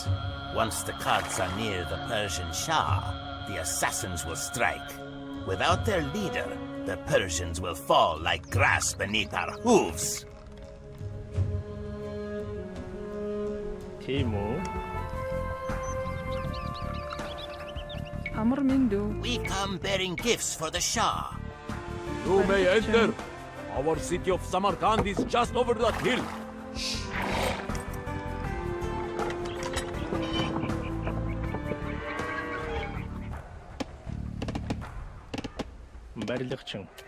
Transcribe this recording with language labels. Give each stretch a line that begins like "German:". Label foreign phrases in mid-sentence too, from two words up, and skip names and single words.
English: Once the carts are near the Persian Shah, the assassins will strike. Without their leader, the Persians will fall like grass beneath our hooves. Timo.
Mongolian: Амар минь дүү.
English: We come bearing gifts for the Shah. You may enter. Our city of Samarkand is just over that hill.
Mongolian: барилгачин.